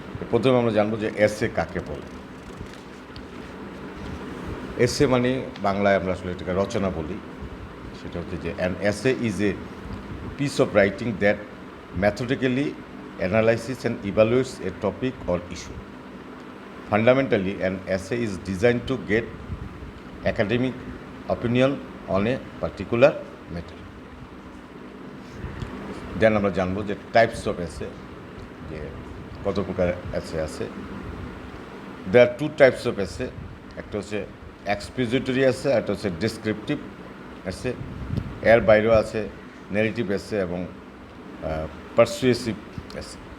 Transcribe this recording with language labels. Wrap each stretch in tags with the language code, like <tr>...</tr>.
<bn>প্রথমে আমরা জানবো যে এসে কাকে বলে। এসে মানে বাংলায় আমরা আসলে এটাকে রচনা বলি। সেটা হচ্ছে যে</bn> <en>An essay is a piece of writing that methodically analyzes and evaluates a topic or issue. Fundamentally, an essay is designed to get academic opinion on a particular matter.</en> <bn>দেন আমরা জানবো যে</bn> <en>types of essay,</en> <bn>যে কত প্রকার এসে আছে।</bn> <en>there are two types of essay,</en> <bn>একটা হচ্ছে এক্সপোজিটরি এসে, একটা হচ্ছে ডেসক্রিপটিভ এসে। এর বাইরেও আছে নেগেটিভ এসে এবং পারসুয়েসিভ এসে।</bn>